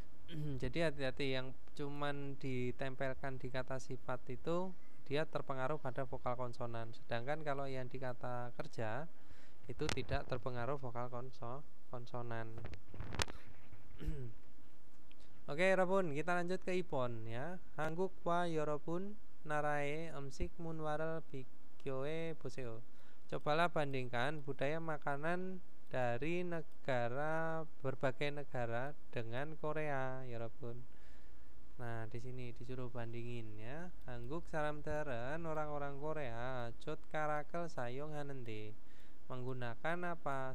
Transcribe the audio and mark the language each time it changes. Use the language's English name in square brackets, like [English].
[Indonesian] Jadi hati-hati yang cuman ditempelkan di kata sifat itu dia terpengaruh pada vokal konsonan. Sedangkan kalau yang di kata kerja itu tidak terpengaruh vokal konsonan. Oke, 여러분, kita lanjut ke Ipon ya. [Korean] 한국과 여러분 나라의 음식 문화를 비교해 보세요. [Indonesian] Cobalah bandingkan budaya makanan dari berbagai negara dengan Korea, 여러분. Nah, di sini disuruh bandingin ya. [Korean] 한국 사람들은 [Indonesian] orang-orang Korea [Korean] 젓가락을 사용하는데 [Indonesian] menggunakan apa?